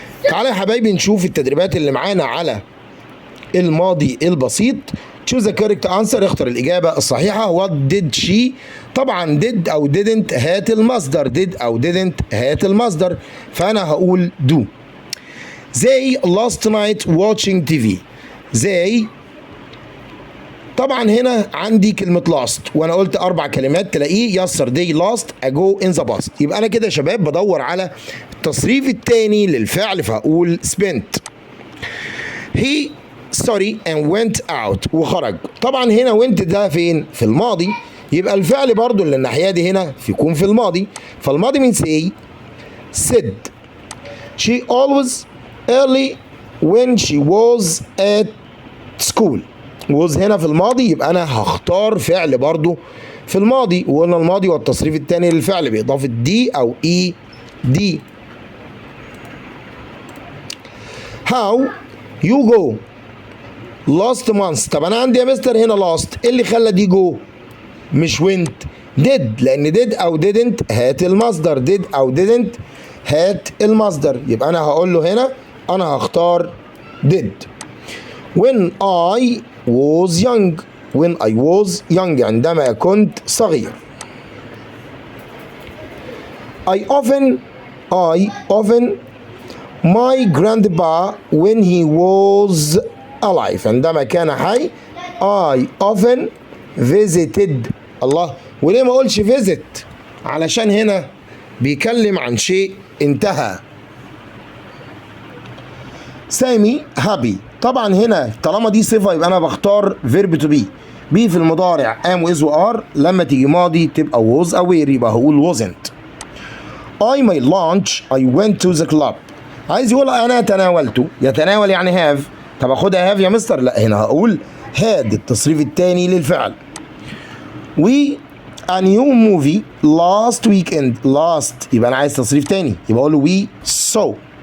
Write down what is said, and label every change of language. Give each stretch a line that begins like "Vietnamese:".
Arabic: تعالى يا حبايبي نشوف التدريبات اللي معانا على الماضي البسيط.
English: choose the correct answer،
Arabic: اختر الإجابة الصحيحة.
English: what did she،
Arabic: طبعا did أو didn't هات المصدر، did أو didn't هات المصدر، فأنا هقول do.
English: they last night watching TV.
Arabic: they طبعا هنا عندي كلمة last وأنا قلت أربع كلمات، تلاقيه
English: yesterday, last, ago, in the past.
Arabic: يبقى أنا كده يا شباب بدور على التصريف التاني للفعل، فهقول spent.
English: he study and went out، وخرج.
Arabic: طبعا هنا went ده فين؟ في الماضي، يبقى الفعل برضو اللي الناحية دي هنا يكون في الماضي، فالماضي من say said.
English: she always early when she was at school.
Arabic: was هنا في الماضي، يبقى أنا هختار فعل برضو في الماضي، وقلنا الماضي والتصريف التاني للفعل بإضافة دي أو اي دي.
English: how you go last month.
Arabic: طب انا عندي يا مستر هنا last، ايه اللي خلى دي جو مش went؟ did، لان did او didn't هات المصدر، did او didn't هات المصدر، يبقى انا هقول له هنا انا هختار did.
English: when I was young، when I was young
Arabic: عندما كنت صغير.
English: I often my grandpa when he was alive،
Arabic: عندما كان حي.
English: I often visited.
Arabic: الله، وليه ما اقولش visit؟ علشان هنا بيكلم عن شيء انتهى. سامي happy، طبعا هنا طالما دي صفة يبقى انا بختار verb to be. be في المضارع am is و are، لما تيجي ماضي تبقى was او were يبقى هقول wasn't.
English: I my lunch I went to the club.
Arabic: عايز يقول انا تناولته، يتناول يعني have. طب اخدها هاف يا مستر؟ لا، هنا هقول هاد التصريف الثاني للفعل.
English: we a new movie last weekend.
Arabic: last يبقى انا عايز تصريف ثاني، يبقى اقول له
English: we saw.